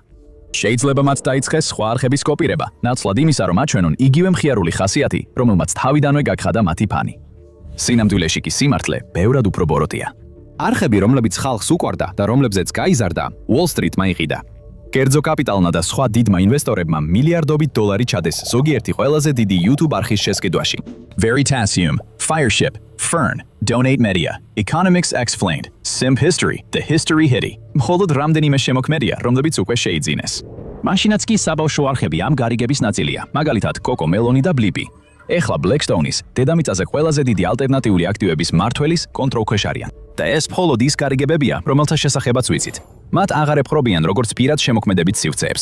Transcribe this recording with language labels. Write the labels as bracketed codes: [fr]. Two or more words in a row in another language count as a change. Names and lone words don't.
[ka] შეიძლება მათ დაიწყეს სხვა არხების კოპირება, ნაცვლად იმისა, რომ აჩვენონ იგივე მხიარული ხასიათი, რომელმაც თავიდანვე გაგხადა მათი ფანი. სინამდვილეში კი სიმართლე ბევრად უფრო ბოროტია. არხები, რომლებიც ხალხს უყვარდა და რომლებზეც გაიზარდა, Wall Street-მა იყიდა. კერძო კაპიტალმა და სხვა დიდმა ინვესტორებმა მილიარდობით დოლარი ჩადეს ზოგიერთი ყველაზე დიდი YouTube არხის შესყიდვაში. Veritasium, Fireship, Fern, Donate Media, Economics Explained, Simp History, The History Hitty. მხოლოდ რამდენიმე შემოქმედია, რომლებიც უკვე შეიძინეს. მაშინაც კი საბავშვო არხები ამ გარიგების ნაწილია, მაგალითად Coco Meloni და Blippi. ეხლა Blackstone-ის, დედამიწაზე ყველაზე დიდი ალტერნატიული აქტივების მმართველის კონტროლქვეშ არიან. და ეს მხოლოდ ის გარიგებებია, რომელთა შესახებაც ვიცით. მათ აღარ ეპყრობიან როგორც პირად შემოქმედებით სივრცეებს.